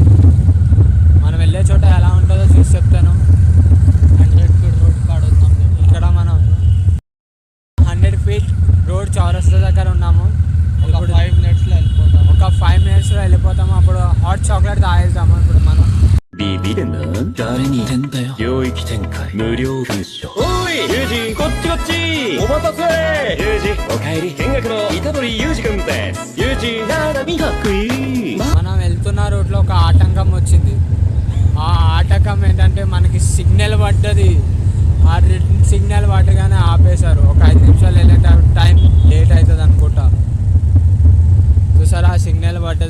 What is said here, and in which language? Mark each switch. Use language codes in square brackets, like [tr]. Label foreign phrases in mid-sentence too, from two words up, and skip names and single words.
[te] మనం వెళ్ళే చోట ఎలా ఉంటుందో చూసి చెప్తాను. 100 ఫీట్ రోడ్ కాడ ఉన్నాం. ఇక్కడ మనం 100 ఫీట్ రోడ్ చౌరస్తా దగ్గర ఉన్నాము. ఇప్పుడు 5 మినిట్స్లో వెళ్ళిపోతాం. ఒక 5 మినిట్స్లో వెళ్ళిపోతాము. అప్పుడు [en] hot chocolate [te] తాగేద్దాము ఇప్పుడు మనం. [ja] ビビるな誰に言ってんだよ領域展開無料封書おいユージこっちこっちお待たせユージおかえり見学の虎杖ユージ君ですユージならみかっこいい [te] మనం వెళ్తున్న రూట్లో ఒక ఆటంకం వచ్చింది. ఆ ఆటంకం ఏంటంటే మనకి సిగ్నల్ పడ్డది. ఆ సిగ్నల్ పట్టగానే ఆపేశారు. ఒక 5 నిమిషాలు వెళ్ళే [en] time late [te] అవుతుంది అనుకుంటా. చూసారా సిగ్నల్ పడ్డది.